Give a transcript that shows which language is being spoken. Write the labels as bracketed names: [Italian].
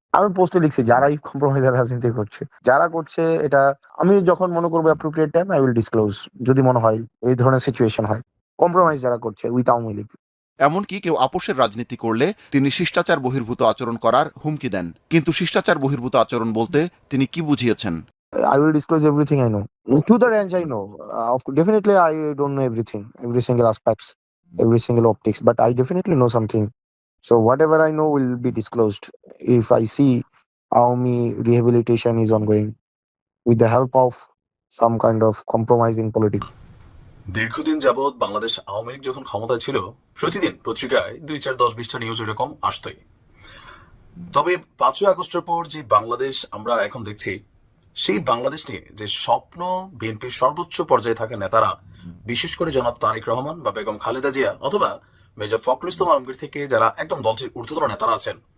[Bangla] আমি পোস্টে লিখছি, যারাই কম্প্রোমাইজের রাজনীতি করছে, যারা করছে এটা আমি যখন মনে করবো appropriate time [English] I will disclose, [Bangla] যদি মনে হয় এই ধরনের সিচুয়েশন হয়। কম্প্রোমাইজ যারা করছে উইথ আওয়ামী লীগ, এমনকি কেউ আপোষের রাজনীতি করলে তিনি শিষ্টাচার বহির্ভূত আচরণ করার হুমকি দেন। কিন্তু শিষ্টাচার বহির্ভূত আচরণ বলতে তিনি কি বুঝিয়েছেন? [English] I will disclose everything I know. To the range I know. Definitely I don't know everything, every single aspects, every single optics, but I definitely know something. So whatever I know will be disclosed if I see Aomi rehabilitation is ongoing with the help of some kind of compromising politics. [Bangla] দীর্ঘদিন যাবৎ বাংলাদেশ আওয়ামী লীগ যখন ক্ষমতায় ছিল, প্রতিদিন পত্রিকায় 2, 4, 10, 20টা news এরকম আসতোই। তবে 5ই আগস্টের পর যে বাংলাদেশ আমরা এখন দেখছি, সেই বাংলাদেশ নিয়ে যে স্বপ্ন বিএনপির সর্বোচ্চ পর্যায়ে থাকা নেতারা, বিশেষ করে জনাব তারেক রহমান বা বেগম খালেদা জিয়া অথবা মেজর ফখরুল ইসলাম আলমগীর থেকে যারা একদম দলটির ঊর্ধ্বতন নেতারা আছেন,